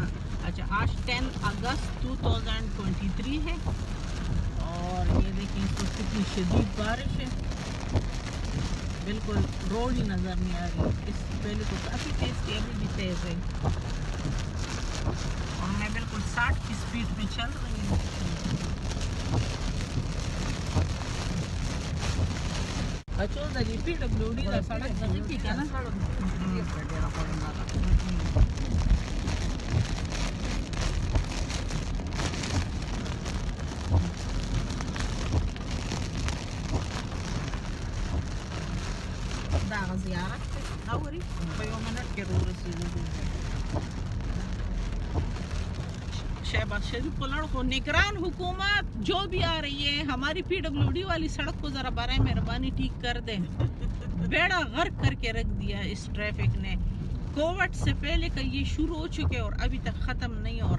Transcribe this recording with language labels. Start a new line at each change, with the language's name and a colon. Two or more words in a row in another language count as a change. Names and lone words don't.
Urdu: ہاں اچھا، آج 10 اگست 2023 ہے اور یہ دیکھیں اس وقت کتنی شدید بارش ہے، بالکل روڈ ہی نظر نہیں آ رہی. اس پہلے تو کافی تیز تھی، ابھی بھی تیز ہے اور میں بالکل 60 کی سپیڈ میں چل رہی ہوں. اچھا ادھر یہ PWD کا سڑک نزدیک ہے نا.
Pashto: دا زیارت ته اوري په یو منټ کې ورسېږو
Urdu: شہباز شریف کو لڑکو نگران حکومت جو بھی آ رہی ہے ہماری PWD والی سڑک کو ذرا برائے مہربانی ٹھیک کر دیں. بیڑا غرق کر کے رکھ دیا اس ٹریفک نے. کوویڈ سے پہلے کا یہ شروع ہو چکے اور ابھی تک ختم نہیں ہو رہا.